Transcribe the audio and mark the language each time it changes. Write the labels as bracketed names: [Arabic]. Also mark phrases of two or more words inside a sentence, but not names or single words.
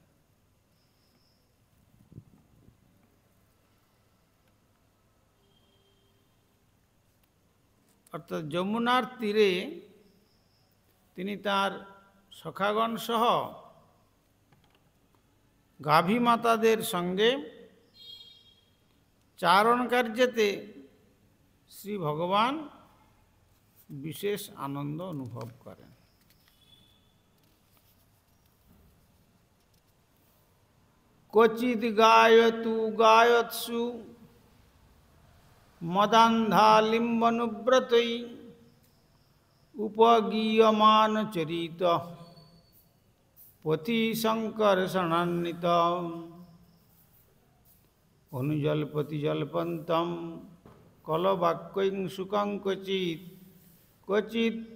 [Bangla] অর্থাৎ যমুনার তীরে তিনি তার সখাগণ সহ গাভী মাতাদের সঙ্গে চারণ কার্যেতে শ্রী ভগবান বিশেষ আনন্দ অনুভব করেন। [Sanskrit] ক্বচিৎ গায়তু গায়ৎসু মদান্ধালিম্বনুব্রতৈ উপগীয়মান চরিত পথি সংকর্ষণান্বিত অনুজল্পতি জল্পন্তম কলবাক্যং সুখং ক্বচিৎ ক্বচিৎ